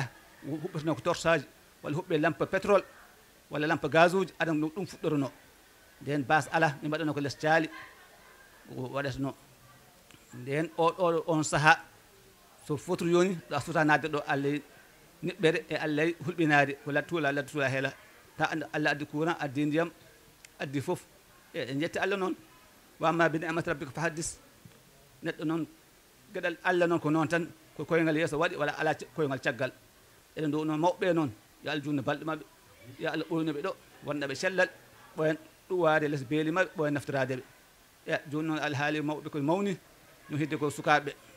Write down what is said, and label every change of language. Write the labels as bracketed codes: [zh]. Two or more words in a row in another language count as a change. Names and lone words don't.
[ff] huɓɓatino ko torsaji walla huɓɓe [fr] lampe pétrole [ff] walla [fr] lampe gaz [ff] uji aɗa ɗum fuɗɗorono nden base ala mi mbaɗano ko less caali waɗatano nden on saaha so fotru yoni ɗo a fota nadde ɗo Allah niɓɓere e Allah hulɓinade ko tuula ladde tuula heela ta Allah addi courant addi ndiyam addi fof e jetti Allah noon [ar] وأما بنعمة ربك فحدث [ff] neɗɗo noon gueɗal Allah noon ko noon tan ko koyngal yeeso waɗi walla ala koyngal caggal eɗen ɗo noon mawɓe noon yo Allah junno balɗe maɓɓe yo Allah ɓoynoɓe ɗo wonɗaɓe cellal ɓoyen ɗuwade less beeli maɓɓe ɓoyen naftiradeɓe e joni noon alhaali mawɓe koye mawni no hidde ko sukaɓeɓe